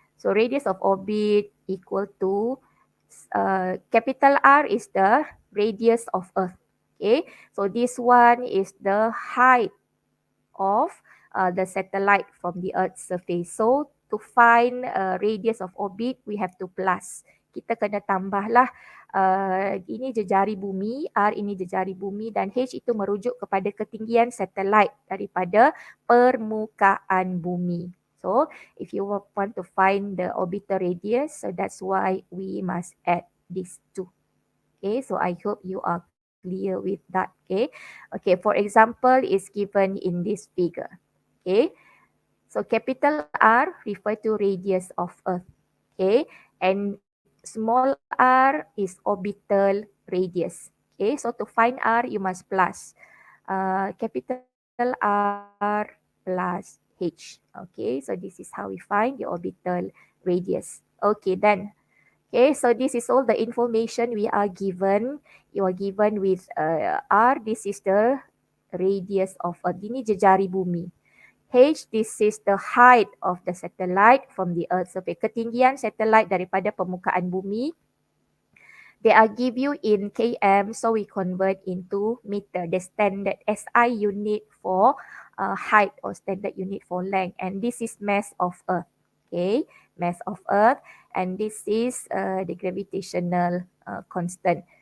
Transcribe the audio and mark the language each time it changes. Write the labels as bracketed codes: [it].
[en] So radius of orbit equal to capital R is the radius of Earth. Okay, so this one is the height of the satellite from the Earth's surface. So to find radius of orbit, we have to plus. [ms] Kita kena tambahlah ini jejari bumi, R ini jejari bumi dan H itu merujuk kepada ketinggian satellite daripada permukaan bumi. [en] So if you want to find the orbital radius, so that's why we must add these two. Okay, so I hope you are clear with that. Okay, okay. For example, is given in this figure. Okay, so capital R refer to radius of Earth. Okay, and small r is orbital radius. Okay, so to find R, you must plus capital R plus H. Okay, so this is how we find the orbital radius. Okay, then. Okay, so this is all the information we are given. You are given with R, this is the radius of Earth. [ms] Ini jejari bumi. [en] H, this is the height of the satellite from the Earth surface. [ms] Ketinggian satellite daripada permukaan bumi. [en] They are give you in km, so we convert into meter. The standard SI unit for height or standard unit for length. And this is mass of Earth. Okay, mass of Earth. And this is the gravitational constant.